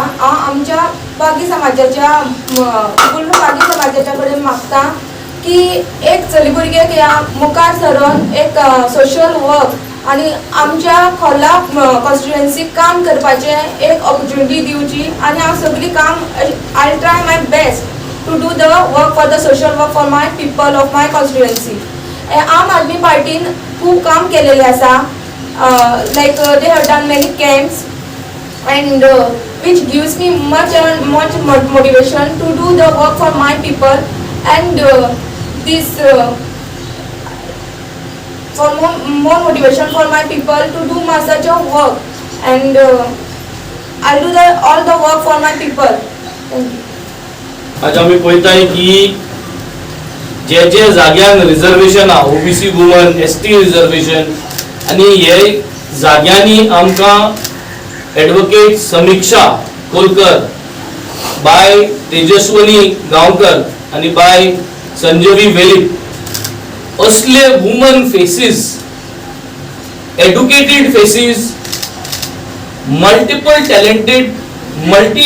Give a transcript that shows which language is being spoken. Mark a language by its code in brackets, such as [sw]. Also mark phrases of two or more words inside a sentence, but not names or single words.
[kok] हांव आमच्या बागी समाजाच्या पूर्ण बागी समाजाच्या कडेन मागता की एक चली भुरग्याक ह्या मुखार सरून एक [en] social work [kok] आनी आमच्या खोला कॉन्स्टिट्युएन्सीक काम करपाचें एक ऑपॉर्च्युनिटी दिवची. आनी हांव सगळीं काम [en] I try my best to do the work for the social work for my people of my constituency. [kok] आम आदमी पार्टीन खूब काम केलेलें आसा. [en] like they have done many camps and which gives me much motivation to do the work for my people and this for more motivation for my people to do such a work and I'll do all the work for my people. Thank you. [kok] आज आम्ही पळयताय की जे जे जाग्यांक रिजर्वेशन हा, [en] OBC women, ST reservation [kok] आणि हे जाग्यांनी आमकां ॲडव्होकेट समीक्षा खोलकर, बाय तेजस्वनी गांवकर आणि बाय संजयवी वेलीप असले [en] women faces, educated faces, multiple talented, multi